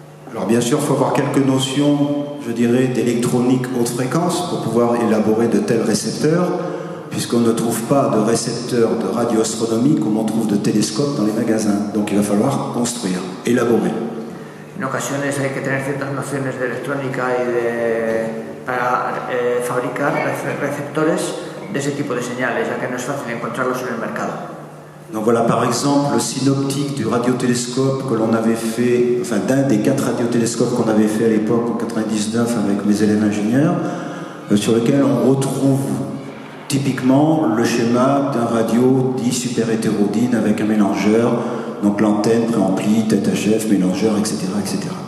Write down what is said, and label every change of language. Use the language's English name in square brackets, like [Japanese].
[French] Alors bien sûr, il faut avoir quelques notions, je dirais, d'électronique haute fréquence pour pouvoir élaborer de tels récepteurs, puisqu'on ne trouve pas de récepteurs de radioastronomie comme on trouve de télescopes dans les magasins. Donc il va falloir construire, élaborer. [Spanish] En ocasiones hay que tener ciertas nociones de electrónica para fabricar receptores de ese tipo de señales, ya que no es fácil encontrarlos en el mercado. [French] Donc voilà par exemple le synoptique du radiotélescope que l'on avait fait, enfin d'un des 4 radiotélescopes qu'on avait fait à l'époque en 99 avec mes élèves ingénieurs, sur lequel on retrouve typiquement le schéma d'un radio dit super hétérodyne avec un mélangeur, donc l'antenne, préampli, tête HF, mélangeur, etc., etc.